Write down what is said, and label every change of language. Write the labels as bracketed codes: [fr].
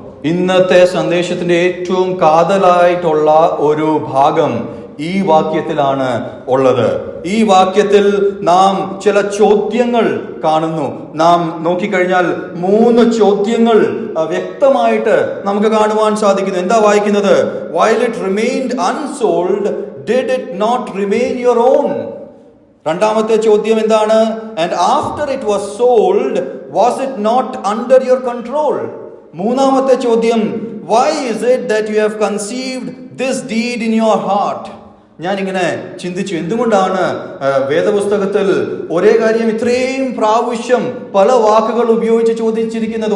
[ml] ഇന്നത്തെ സന്ദേശത്തിന്റെ ഏറ്റവും കാതലായിട്ടുള്ള ഒരു ഭാഗം ഈ വാക്യത്തിലാണ് ഉള്ളത്. ഈ വാക്യത്തിൽ നാം ചില ചോദ്യങ്ങൾ കാണുന്നു. നാം നോക്കിക്കഴിഞ്ഞാൽ 3 ചോദ്യങ്ങൾ വ്യക്തമായിട്ട് നമുക്ക് കാണുവാൻ സാധിക്കുന്നു. എന്താ വായിക്കുന്നത്? [en] While it remained unsold, did it not remain your own? [ml] രണ്ടാമത്തെ ചോദ്യം എന്താണ്? [en] And after it was sold was it not under your control? [ml] മൂന്നാമത്തെ ചോദ്യം, [en] Why is it that you have conceived this deed in your heart? [ml] ഞാൻ ഇങ്ങനെ ചിന്തിച്ചു, എന്തുകൊണ്ടാണ് വേദപുസ്തകത്തിൽ ഒരേ കാര്യം ഇത്രയും പ്രാവശ്യം പല വാക്കുകൾ ഉപയോഗിച്ച് ചോദിച്ചിരിക്കുന്നത്?